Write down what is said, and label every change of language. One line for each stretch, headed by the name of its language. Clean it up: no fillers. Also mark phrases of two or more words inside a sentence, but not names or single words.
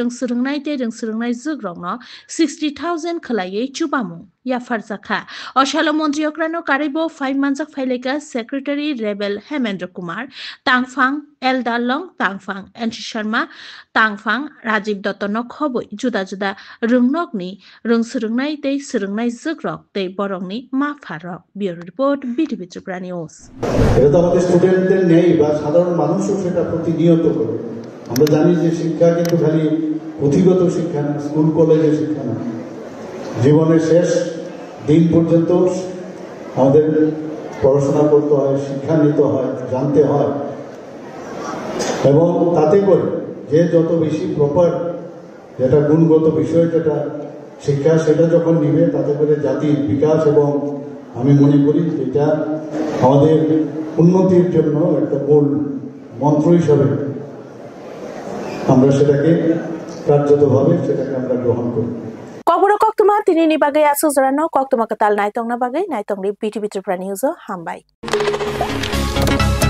Kok Borok: srungnai te srungnai zugrongno 60,000 khalai chubamu ya farjakha osalo montriokrano karibo 5 manjak phaileka
English: secretary rebel
Kok Borok: Hemendra Kumar Tangfang Eldalong Tangfang NC Sharma Tangfang Rajiv Dottono khoboi juda juda rungnokni rungsrungnai te srungnai zugrok te borongni ma pharok
English: bureau report
Kok Borok: BTV Tripura News
Bangla: এটা তো আমাদের স্টুডেন্টদের নেই বা সাধারণ মানুষও সেটা প্রতিনিয়ত করে আমরা জানি যে শিক্ষা কিন্তু খালি পুঁথিগত শিক্ষা না স্কুল কলেজের শিক্ষা না জীবনের শেষ দিন পর্যন্ত আমাদের পড়াশোনা করতে হয় শিক্ষা নিতে হয় জানতে হয় এবং তাতে করে যে যত বেশি প্রপার যেটা গুণগত বিষয় যেটা শিক্ষা সেটা যখন নিবে তাতে করে জাতির বিকাশ এবং আমি মনে করি এটা আমাদের উন্নতির জন্য একটা মূল মন্ত্র হিসাবে আমরা সেটাকে কার্যতভাবে সেটাকে আমরা গ্রহণ করি
Kok Borok: Kokboro koktuma tinini bagai asu zarano koktuma katal naitong na bagai naitong di BTV Tripura News hambai